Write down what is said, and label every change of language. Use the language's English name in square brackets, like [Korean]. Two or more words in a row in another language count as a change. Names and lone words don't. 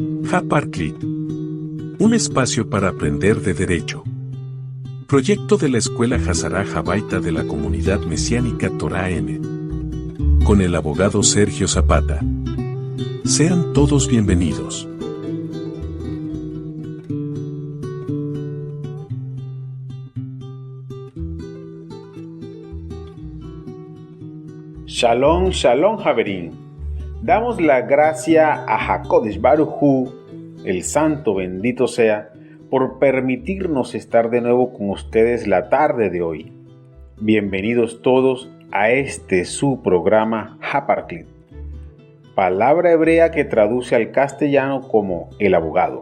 [Spanish] Haparclit. Un espacio para aprender de derecho. Proyecto de la Escuela Hazara Jabaita de la Comunidad Mesiánica Torah Emet. Con el abogado Sergio Zapata. Sean todos bienvenidos. [Hebrew] שלום, שלום, חברים. [Spanish] Damos la gracia a [Hebrew] הקדוש ברוך הוא, [Spanish] el Santo bendito sea, por permitirnos estar de nuevo con ustedes la tarde de hoy. Bienvenidos todos a su programa Haparclit, palabra hebrea que traduce al castellano como el abogado.